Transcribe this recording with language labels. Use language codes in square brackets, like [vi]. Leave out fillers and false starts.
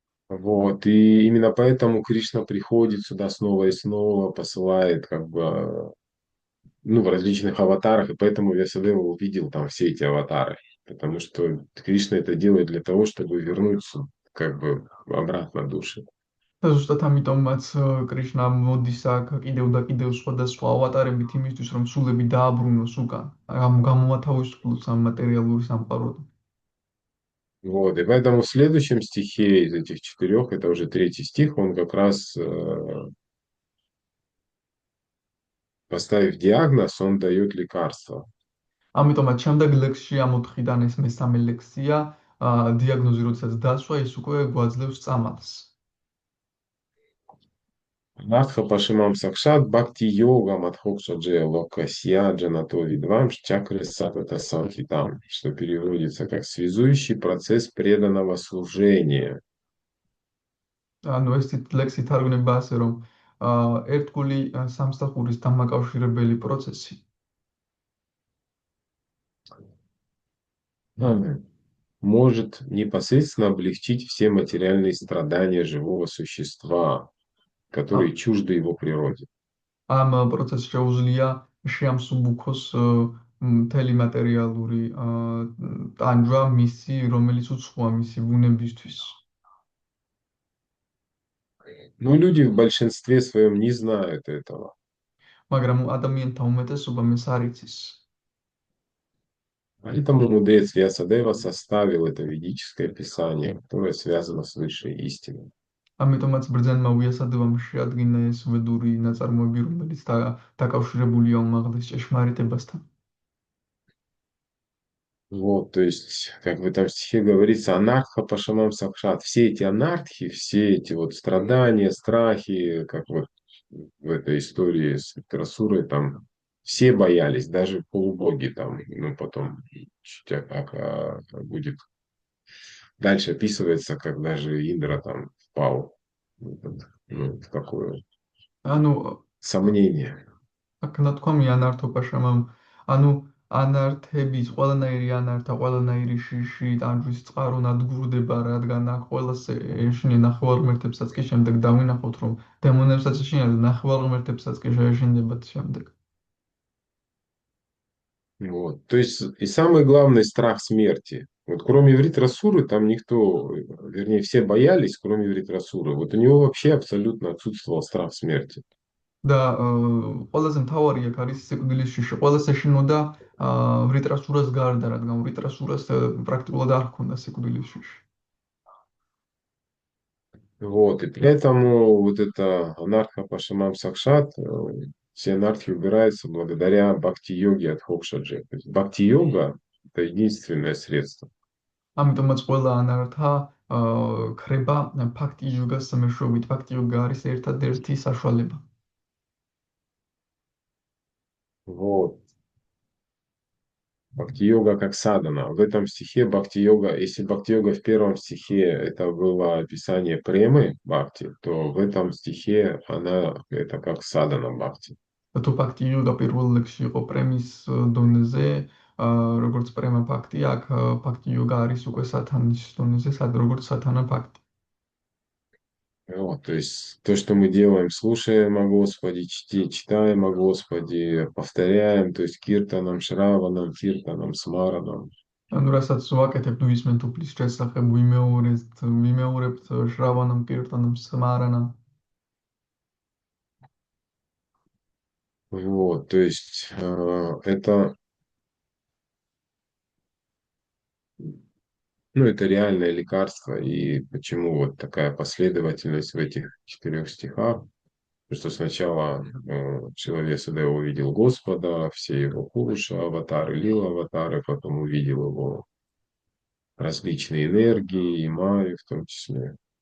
[ru] Вот. И именно поэтому Кришна приходит сюда снова и снова, посылает как бы ну, в различных аватарах, и поэтому Вьясадева увидел там все эти аватары. Потому что Кришна это делает для того, чтобы вернуться как бы обратно души. [ka] და ზუსტად ამიტომაც კრიშნა მოდის აქ კიდევ და კიდევ სხვადასხვა ავატარებით იმისთვის, რომ სულები დააბრუნოს უკან, გამოათავისუფლოს ამ მატერიალური სამყაროდან. [ru] Вот. И поэтому в следующем стихе из этих четырех, это уже третий стих, он как раз, поставив диагноз, он дает лекарство. [ka] ამიტომაც შემდეგ ლექსში ამ 4-დან ეს მესამე ლექსია, დიაგნოზი როდესაც დასვა, ის უკვე გვაძლევს წამალს. [sa] Надха Пашимам Сакшат Бхакти Йога Мадхокша Джея Локасья Джанато Видвам Чакры Сатата Самхитам, [ru] что переводится как связующий процесс преданного служения. [ka] ანუ ეს ლექსი თარგმნება ასე, რომ ერთგული სამსახურის დამაკავშირებელი პროცესი. [ru] Может непосредственно облегчить все материальные страдания живого существа, которые чужды его природе. [ka] ამ პროცესს შეუძლია შეამსუბუქოს მთელი მატერიალური ტანჯვა მისი, რომელიც უცხოა მისი ბუნებისთვის. [ru] Но люди в большинстве своем не знают этого. [ka] მაგრამ ადამიანთა უმეტესობამ ეს არ იცის. [ru] Поэтому мудрец Вьясадева составил это ведическое писание, которое связано с высшей истиной. [ka] ამიტომაც ბრძენმა ვიასადებამ შეადგინა ეს ვედური ნაწარმოები, რომელიც დაკავშირებულია უმაღლეს ჭეშმარიტებასთან. [ru] Вот, то есть, как в этом стихе говорится, анарха пашамам сакшат. Все эти анархи, все эти вот страдания, страхи, как вот в этой истории с Трасурой, там все боялись, даже полубоги там, ну потом чуть будет дальше описывается, как даже Индра там впал в такое [ka] ანუ [ru] сомнение. [ka] აქ ნათქვამია ანართობა შემამ, ანუ ანართების ყველანაირი ანართა, ყველანაირი შიში, ტანჯვის წყარო ნადგურდება, რადგან აქ ყველას ეშინია ნახევარღმერთებსაც კი შემდეგ დავინახოთ, რომ დემონებსაც ეშინია და ნახევარღმერთებსაც კი შეეშინდებათ შემდეგ. [ru] Вот. То есть и самый главный страх смерти. Вот кроме Вритрасуры там никто, вернее, все боялись, кроме Вритрасуры. Вот у него вообще абсолютно отсутствовал страх смерти. [ka] და ყველაზე მთავარი აქ არის სიკვდილის შიში. ყველას ეშინოდა ვრიტრასურას გარდა, რადგან ვრიტრასურას პრაქტიკულად არ ჰქონდა сиквდილის შიში. [ru] Вот. И поэтому вот это анарха пашамам сакшат, все анархи убираются благодаря бхакти-йоге от Хокшаджи. То есть бхакти-йога– это единственное средство. [ka] ამიტომაც ყველა ანართა ქრება ფაქტი იოგას მეშვეობით. ფაქტი იოგა არის ერთადერთი საშუალება. [ru] Вот. Бхакти-йога как садана. В этом стихе бхакти-йога, если бхакти-йога в первом стихе это было описание премы бхакти, то в этом стихе она это как садана бхакти. [ka] თუ ფაქტი იოგა პირველ ლექსში იყო პრემის დონეზე, როგორც პრემა ფაქტი, აქ ფაქტი იოგა არის უკვე სათანის დონეზე, როგორც სათანა факти. [ru] Вот, то есть то, что мы делаем, слушаем о Господе, читаем о Господе, повторяем, то есть киртаном, шраваном, киртаном, смараном. [ka] ანუ რასაც ვაკეთებ, ვისმენთ უფლის შესახებ, ვიმეორებთ შრავანამ კირტანам смаранам. [ru] Вот, то есть это, ну, это реальное лекарство. И почему вот такая последовательность в этих 4 стихах? Потому что сначала человек сюда увидел Господа, все его Пуруша, аватары, лила аватары, потом увидел его различные энергии, и Майю в том числе.